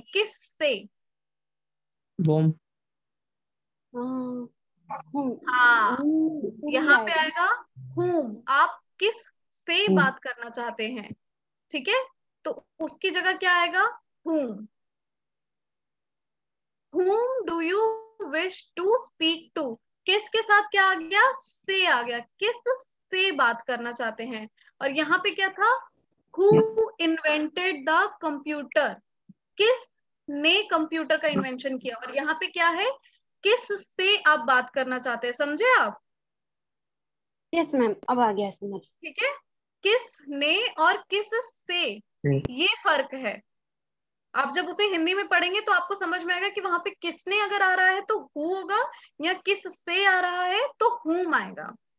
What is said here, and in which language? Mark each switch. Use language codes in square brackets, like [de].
[hi] किससे? [en] बोम। [hi] हाँ, यहाँ पे आएगा whom। आप किस से बात करना चाहते हैं? ठीक है, तो उसकी जगह क्या आएगा? [en] whom do you wish to speak to। [hi] किस के साथ क्या आ गया? से आ गया। किस से बात करना चाहते हैं? और यहाँ पे क्या था? [en] who invented the computer। [hi] किस ने कंप्यूटर का इन्वेंशन किया? और यहाँ पे क्या है? किस से आप बात करना चाहते हैं? समझे आप? यस मैम, अब आ गया समझ। ठीक है, किस ने और किस से, ये फर्क है। आप जब उसे हिंदी में पढ़ेंगे तो आपको समझ में आएगा कि वहां पे किसने अगर आ रहा है तो हु होगा, या किस से आ रहा है तो whom आएगा।